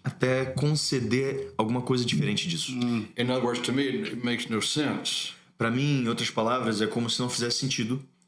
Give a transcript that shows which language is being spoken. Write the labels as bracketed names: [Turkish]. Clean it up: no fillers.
[Portuguese] até conceder alguma coisa diferente disso. [English] In other words, to me, it makes no sense. [Portuguese] Pra mim, em outras palavras, é como se não fizesse sentido.